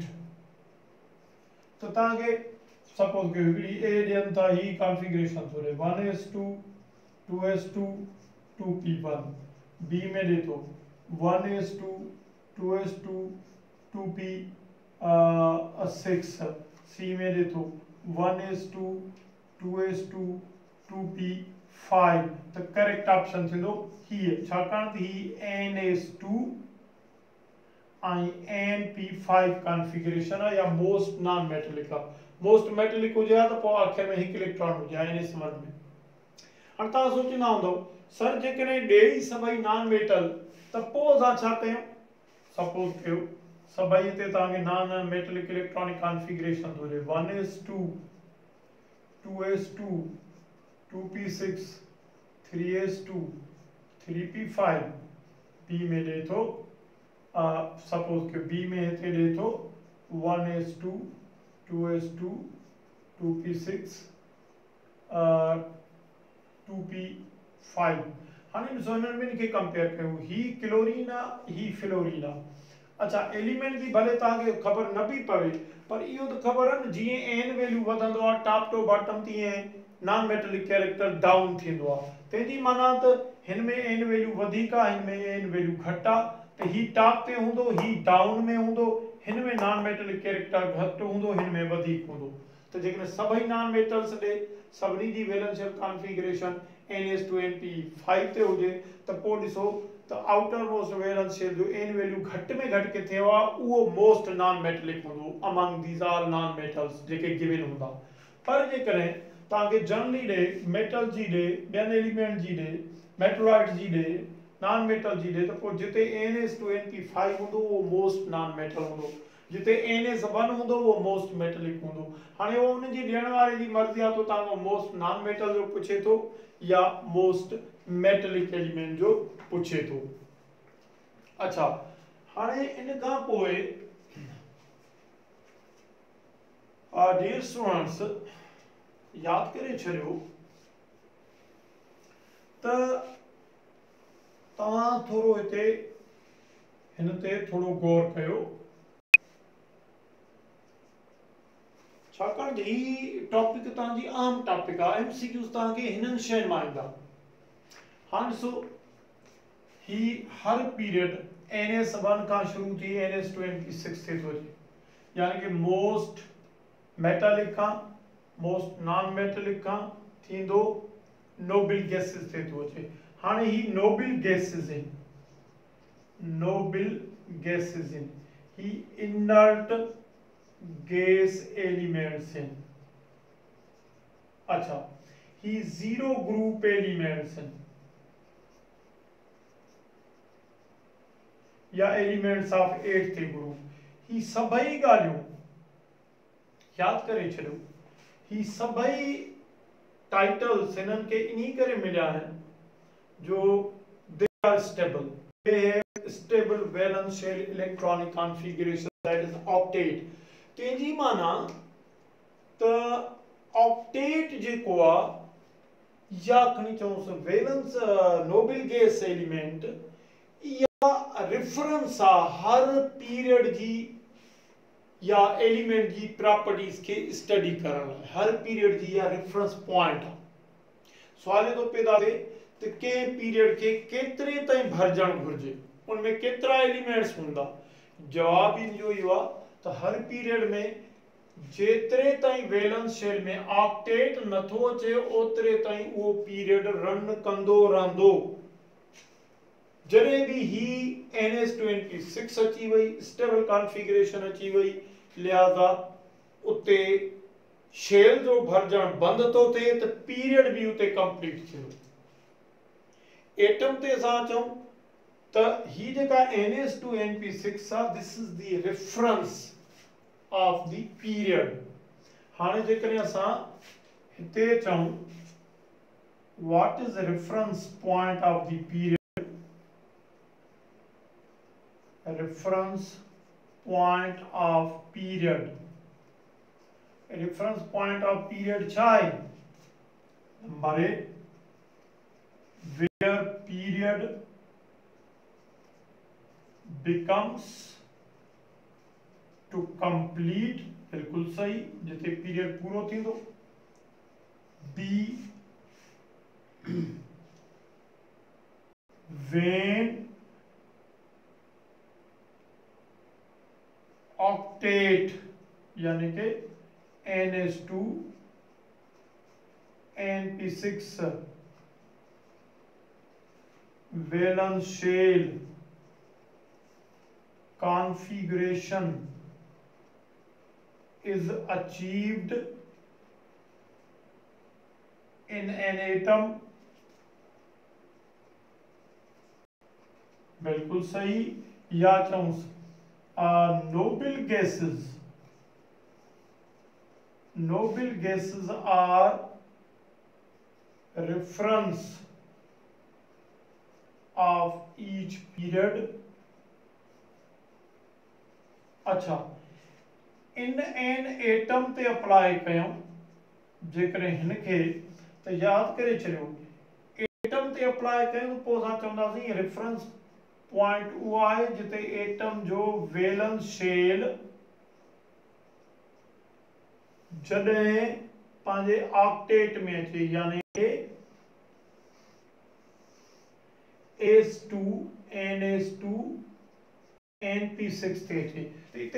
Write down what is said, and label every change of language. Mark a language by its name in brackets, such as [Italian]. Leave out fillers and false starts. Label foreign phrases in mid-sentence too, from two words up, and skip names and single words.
[Sindhi] तो तव्हांखे सपोज कयो हिकिड़ी ए ॾियनि था, ही कॉन्फ़िगरेशन थो ॾे 1s2 2s2 2p1, बी में ॾे थो 1s2 2s2 2p6, सी में ॾे थो 1s2 2s2 2p5, त [English] correct option [Sindhi] थींदो हीअ, छाकाणि त ही NS2 ऐं NP5 कॉन्फ़िगरेशन आहे या [English] most non metallic [Sindhi] आहे। [English] most metallic [Sindhi] हुजे हा त पोइ आख़िर में हिकु इलेक्ट्रॉन हुजे हा NS1 में। हाणे तव्हां सोचींदा हूंदव सर जेकॾहिं ॾे ई सभई [English] non metal [Sindhi] त पोइ असां छा कयूं, सपोज कयो सभई ते तव्हांखे [English] non metallic electronic configuration [Sindhi] थो ॾे 1s2 2s2 2p6 3s2 3p5, बी में ॾे थो सपोज के बी में हिते ॾे थो 1s2 2s2 2p6 2p5। हाणे ॾिसो हिननि ॿिनि खे कंपेयर कयूं, ही क्लोरीन आहे ही फ्लोरीन आहे। अच्छा एलिमेंट जी भले तव्हांखे ख़बर न बि पवे पर इहो त ख़बर आहे न जीअं [English] n value [Sindhi] वधंदो आहे [English] top to bottom [Sindhi] तीअं [English] non metallic character down [Sindhi] थींदो आहे। तंहिंजी माना त हिन में [English] n value [Sindhi] वधीक आहे हिन में [English] n value [Sindhi] घटि आहे, त ही टॉप ते हूंदो ही डाउन में हूंदो, हिन में [English] non metallic character [Sindhi] घटि हूंदो हिन में वधीक हूंदो। त जेकॾहिं सभई [English] non metals [Sindhi] ॾे सभिनी जी [English] valential configuration NS2np5 [Sindhi] ते हुजे त पोइ ॾिसो त [English] outer most valential [Sindhi] जो [English] n value [Sindhi] घटि में घटि किथे आहे उहो [English] most non metallic [Sindhi] हूंदो [English] among these are non metals [Sindhi] जेके गिवन हूंदा। पर जेकॾहिं तव्हांखे जनरली ॾे मेटल जी ॾे ॿियनि एलिमेंट जी ॾे मेटलॉइड जी ॾे [English] non metal [Sindhi] जी ॾे त पोइ जिते NS2np5 हूंदो उहो [English] most non metal [Sindhi] हूंदो, जिते NS1 हूंदो उहो [English] most metallic [Sindhi] हूंदो। हाणे उहो उनजी ॾियण वारे जी मर्ज़ी आहे तो तव्हांखो [English] most non metal [Sindhi] जो पुछे थो या [English] most metallic element [Sindhi] जो पुछे थो। अच्छा हाणे इन खां पोइ [English] dear students [Sindhi] यादि करे छॾियो त तव्हां थोरो हिते हिन ते थोरो गौर कयो, छाकाणि त ही टॉपिक तव्हांजी आम टॉपिक आहे, MCQs तव्हांखे हिननि शयुनि मां ईंदा। हाणे ॾिसो ही हर पीरियड NS1 खां शुरू थी NS2np6 ते थो अचे, यानी कि [English] most metallic [Sindhi] खां [English] most non metallic [Sindhi] खां थींदो [English] noble gases [Sindhi] ते थो अचे। हाणे ही [English] noble gases [Sindhi] आहिनि, [English] noble gases [Sindhi] आहिनि, ही [English] inert gas elements [Sindhi] हैं। अच्छा ही [English] zero group elements [Sindhi] हैं या [English] elements of eighth group, [Sindhi] ही सभई ॻाल्हियूं यादि करे छॾियो। ही सभई टाइटल्स हिननि खे इन्ही करे मिलिया आहिनि जो [English] they are stable, they have stable valential electronic configuration that is octet. [Sindhi] तेजी माना त ऑक्टेट जेको आहे या खणी चऊंसि वैलेंस [English] noble gas element [Sindhi] या रेफरेंस आहे हर पीरियड जी या एलिमेंट जी प्रॉपर्टीज के स्टडी करण लाइ, हर पीरियड जी या [English] reference point [Sindhi] आहे। सवाल तो पैदा थिए त के पीरियड के केतिरे ताईं भरजण घुर्जे, उनमें केतिरा एलिमेंट्स हूंदा। जवाब इहो ई आहे त हर पीरियड में जेतिरे ताईं [English] valence shell [Sindhi] में ऑक्टेट नथो अचे ओतिरे ताईं उहो पीरियड रन कंदो रहंदो। जॾहिं बि ही NS2np6 अची वई, [English] stable configuration [Sindhi] अची वई, लिहाज़ा उते शेल जो भरजण बंदि थो थिए त पीरियड बि उते कंप्लीट थियो। एटम ते असां चऊं त ही जेका NS2np6 आहे [English] this is the reference of the period. [Sindhi] हाणे जेकॾहिं असां हिते चऊं [English] what is reference point of the period, reference point of period, reference point of period [Sindhi] छा आहे? [English] number A where period becomes to complete, [Sindhi] बिल्कुल सही, जिते पीरियड पूरो थींदो। बी when ऑक्टेट यानी कि NS2 [English] NP6 valence shell configuration is achieved in an atom, [Sindhi] बिल्कुल सही। या चऊं [English] noble gases are reference of each period [Sindhi] अच्छा इन [English] an atom [Sindhi] ते अप्लाई कयूं जेकर हिनखे तो याद करे चलियो एटम ते अप्लाई कयूं तो पोइ असां चवंदासीं [English] reference point [Sindhi] उहो आहे जिते एटम जो [English] valence shell [Sindhi] जॾहिं पंहिंजे ऑक्टेट में अचे यानी S2 NS2 NP6 ते अचे त इते